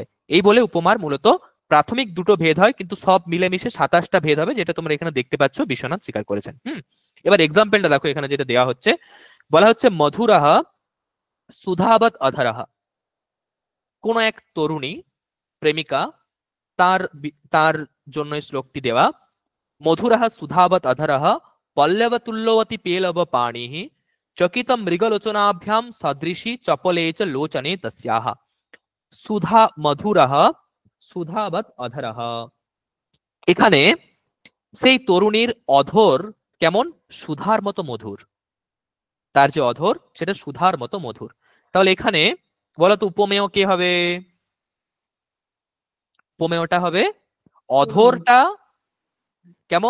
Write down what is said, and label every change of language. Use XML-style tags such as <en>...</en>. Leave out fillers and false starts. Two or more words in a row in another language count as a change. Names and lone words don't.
<bn>এই বলে উপমার মূলত প্রাথমিক দুটো ভেদ হয়, কিন্তু সব মিলেমিশে 27টা ভেদ হবে, যেটা তোমরা এখানে দেখতে পাচ্ছ, বিশ্বনাথ স্বীকার করেছেন। এবার এক্সাম্পলটা দেখো, এখানে যেটা দেওয়া হচ্ছে, বলা হচ্ছে</bn> <sa>মধুরাহা সুধাবত অধরাহা।</sa> <bn>কোন এক তরুণী প্রেমিকা, তার জন্য এই শ্লোকটি দেওয়া।</bn> <sa>মধুরাহা সুধাবত অধরাহা পল্লবতুল্যবতী পেলব পাণিহি চকিত মৃগলোচনাভ্যাম সদৃশী চপলে চ লোচনে তস্যাহ। সুধা মধুরাহা সুধাবত অধরাহা।</sa> <bn>এখানে সেই তরুণীর অধর কেমন? সুধার মতো মধুর। তার যে অধর সেটা সুধার মতো মধুর। তাহলে এখানে বলতো উপমেয় কে হবে? উপমেয়টা হবে অধরটা কেমন?</bn>